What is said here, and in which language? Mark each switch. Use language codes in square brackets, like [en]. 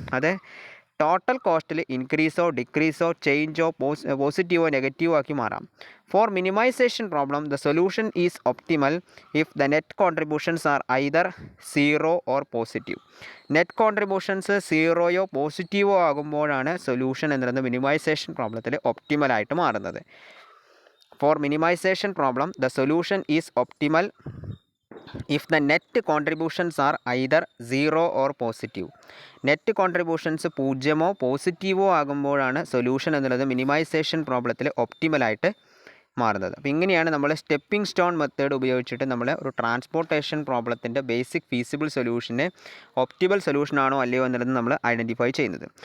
[ml] അത് ടോട്ടൽ കോസ്റ്റിൽ ഇൻക്രീസോ ഡിക്രീസോ ചേഞ്ചോ പോസിറ്റീവോ നെഗറ്റീവോ ആക്കി മാറാം. [en] For minimization problem the solution is optimal if the net contributions are either zero or positive. [ml] Net contributions സീറോയോ പോസിറ്റീവോ ആകുമ്പോഴാണ് solution എന്നുള്ളത് minimisation പ്രോബ്ലത്തിൽ ഒപ്റ്റിമലായിട്ട് മാറുന്നത്. [en] For minimization problem the solution is optimal if the net contributions are either 0 or positive. [ml] Net contributions പൂജ്യമോ പോസിറ്റീവോ ആകുമ്പോഴാണ് solution എന്നുള്ളത് minimisation പ്രോബ്ലത്തിൽ ഒപ്റ്റിമലായിട്ട് മാറുന്നത്. അപ്പോൾ ഇങ്ങനെയാണ് നമ്മൾ stepping stone method ഉപയോഗിച്ചിട്ട് നമ്മൾ ഒരു transportation പ്രോബ്ലത്തിൻ്റെ basic feasible സൊല്യൂഷന് optimal solution ആണോ അല്ലയോ എന്നുള്ളത് നമ്മൾ ഐഡൻറ്റിഫൈ ചെയ്യുന്നത്.